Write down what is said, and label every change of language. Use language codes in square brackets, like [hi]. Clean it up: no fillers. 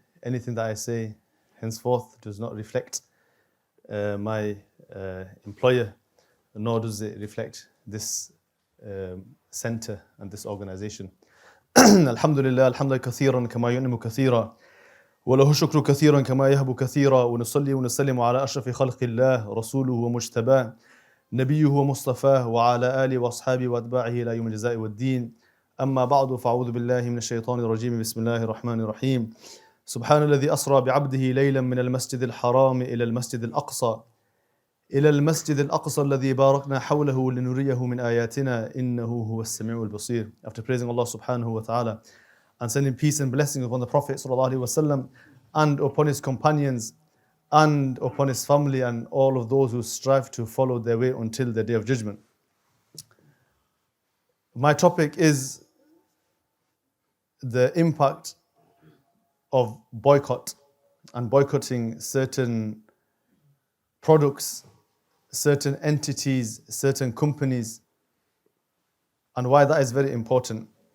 [en] Anything that I say henceforth does not reflect my employer, nor does it reflect this center and this organization. [ar] Alhamdulillah, alhamdulillah kathiran kama yun'imu kathira. وله شكر كثيرا كما يهب كثيرا ونصلي ونسلم على أشرف خلق الله رسوله ومجتباه نبيه ومصطفاه وعلى آله وأصحابه وأتباعه إلى يوم الجزاء والدين أما بعد فأعوذ بالله من الشيطان الرجيم بسم الله الرحمن الرحيم سبحان الذي أسرى بعبده ليلا من المسجد الحرام إلى المسجد الأقصى الذي باركنا حوله لنريه من آياتنا إنه هو السميع البصير. [en] After praising Allah subhanahu wa ta'ala and sending peace and blessings upon the Prophet sallallahu alaihi wasallam and upon his companions and upon his family and all of those who strive to follow their way until the Day of Judgment. My topic is the impact of boycott and boycotting certain products, certain entities, certain companies, and why that is very important.